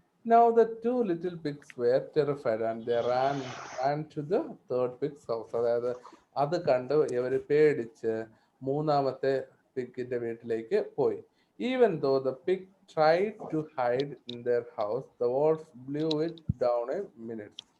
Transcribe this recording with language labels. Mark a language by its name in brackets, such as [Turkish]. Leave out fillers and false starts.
[English] Now the two little pigs were terrified and they ran to the third pig's house. [Malayalam] അതായത് അത് കണ്ട് ഇവര് പേടിച്ച് മൂന്നാമത്തെ പിഗിന്റെ വീട്ടിലേക്ക് പോയി. [English] Even though the pig tried to hide in their house, the wolf blew it down a minute.